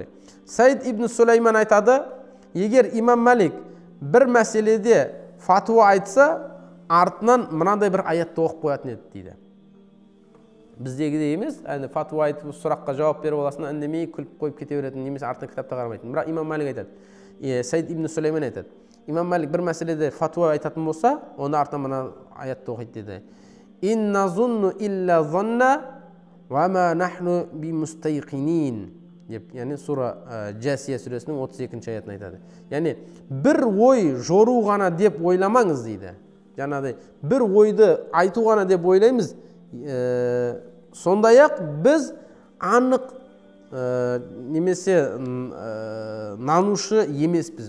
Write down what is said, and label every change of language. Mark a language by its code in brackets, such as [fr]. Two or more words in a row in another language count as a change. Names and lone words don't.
[kk] Саид ибн Сулейман айтады: егер Имам Малик бір мәселеде фатуа айтса, артынан мынандай бір аятты оқып қоятын еді дейді. Біздегідей емес, фатуа айтып сұраққа жауап беріп аласың, үндемей күліп қойып кете беретін, немесе артына кітапта қарамайтын. Бірақ Имам Малик айтады, Саид ибн Сулейман айтады: имам Малик бір мәселеде фатуа айтатын болса, оны артынан мына аятты оқиды деді. [ar] إن نظن إلا ظنا وما نحن بمستيقنين [kk] деп, яғни сура Жасия сүресінің 32-ші аятын айтады. Яғни бір ой жору ғана деп ойламаңыз дейді. Жаңағыдай бір ойды айту ғана деп ойлаймыз. Сондай-ақ біз анық немесе нанушы емеспіз.